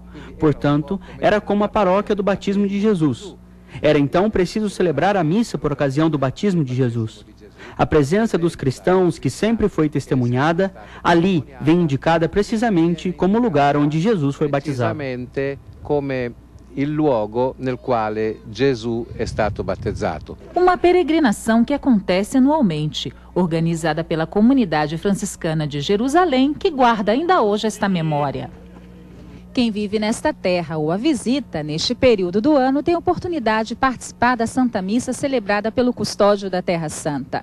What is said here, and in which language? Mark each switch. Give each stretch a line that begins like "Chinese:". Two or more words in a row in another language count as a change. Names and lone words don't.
Portuguese: Portanto, era como a paróquia do batismo de Jesus. Era então preciso celebrar a missa por ocasião do batismo de Jesus. A presença dos cristãos, que sempre foi testemunhada, ali vem indicada precisamente como o lugar onde Jesus foi batizado.
Italian: Precisamente como il luogo nel quale Gesù è stato battezzato.
Portuguese: Uma peregrinação que acontece anualmente, organizada pela comunidade franciscana de Jerusalém, que guarda ainda hoje esta memória. Quem vive nesta terra ou a visita neste período do ano tem a oportunidade de participar da Santa Missa celebrada pelo custódio da Terra Santa.